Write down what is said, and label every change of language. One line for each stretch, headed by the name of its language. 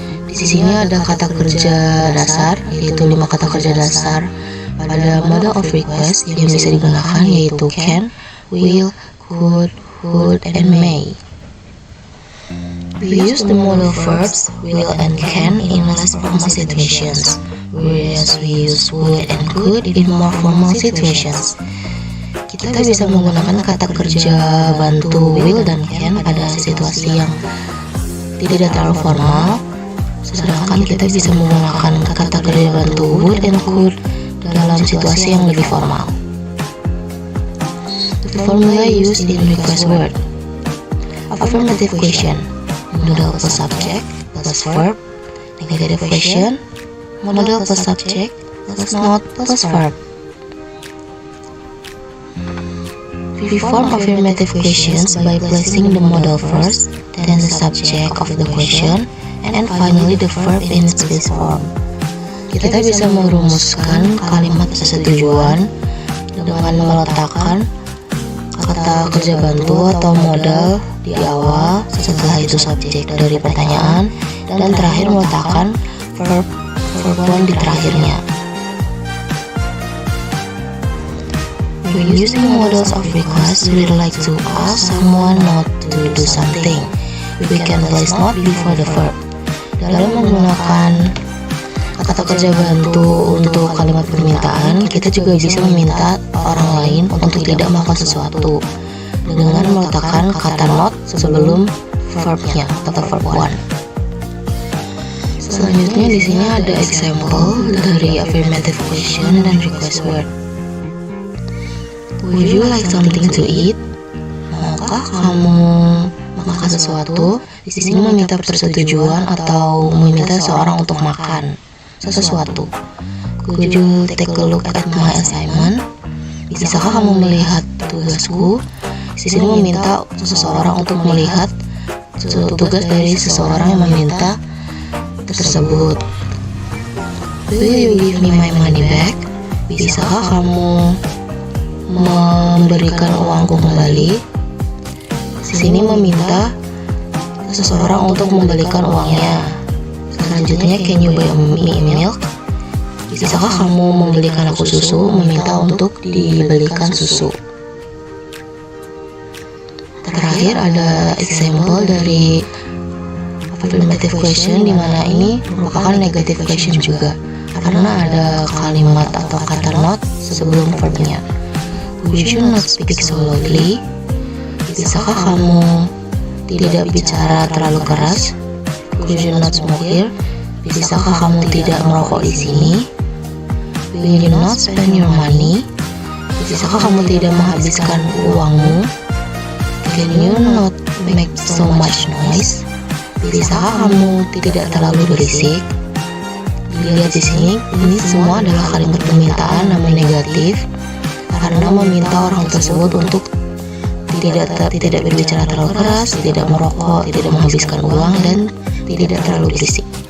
Indonesian: Di sini ada kata kerja dasar, yaitu 5 kata kerja dasar pada model of request yang bisa digunakan, yaitu can, will, could, would, and may.
English: We use the modal verbs will and can in less formal situations, whereas we use would and could in more formal situations.
Indonesian: Kita bisa menggunakan kata kerja bantu will dan can pada situasi yang tidak terlalu formal, sedangkan kita bisa menggunakan kata kerja bantu would and could dalam situasi yang lebih formal.
English: The formula used in request word: affirmative question, modal plus subject plus verb; negative question, modal plus subject plus not plus verb. We form affirmative questions by placing the modal first, then the subject of the question, and finally the verb in its base form.
Indonesian: Kita bisa merumuskan kalimat persetujuan dengan meletakkan kata kerja bantu atau modal di awal, setelah itu subjek dari pertanyaan, dan terakhir meletakkan verb one di terakhirnya.
English: When using models of request, we like to ask someone not to do something. We can place not before the verb.
Indonesian: Dalam menggunakan kata kerja bantu untuk kalimat permintaan, kita juga bisa meminta orang lain untuk tidak melakukan sesuatu dengan meletakkan kata not sebelum verbnya atau verb one. Selanjutnya di sini ada example dari affirmative question dan request word.
English: Would you like something to eat?
Indonesian: Maukah kamu makan sesuatu? Di sini meminta persetujuan atau meminta seorang untuk makan sesuatu.
English: Could you take a look at my assignment?
Indonesian: Bisakah kamu melihat tugasku? Di sini meminta seseorang untuk melihat tugas dari seseorang yang meminta tersebut.
English: Will you give me my money back?
Indonesian: Bisakah kamu memberikan uangku kembali? Di sini meminta seseorang untuk memberikan uangnya. Selanjutnya,
English: can you buy me milk?
Indonesian: Bisakah kamu membelikan aku susu? Meminta untuk dibelikan susu. Terakhir ada example dari affirmative question, di mana ini merupakan negative question juga, karena ada kalimat atau kata not sebelum verbnya.
English: Would you not speak so loudly?
Indonesian: Bisakah kamu tidak bicara terlalu keras?
English: Could you not smoke here?
Indonesian: Bisakah kamu tidak merokok di sini?
English: Will you not spend your money?
Indonesian: Bisakah kamu tidak menghabiskan uangmu?
English: Can you not make so much noise?
Indonesian: Bisakah kamu tidak terlalu berisik? Dilihat di sini, ini semua adalah kalimat permintaan namun negatif, karena meminta orang tersebut untuk tidak berbicara terlalu keras, tidak merokok, tidak menghabiskan uang, dan tidak terlalu berisik.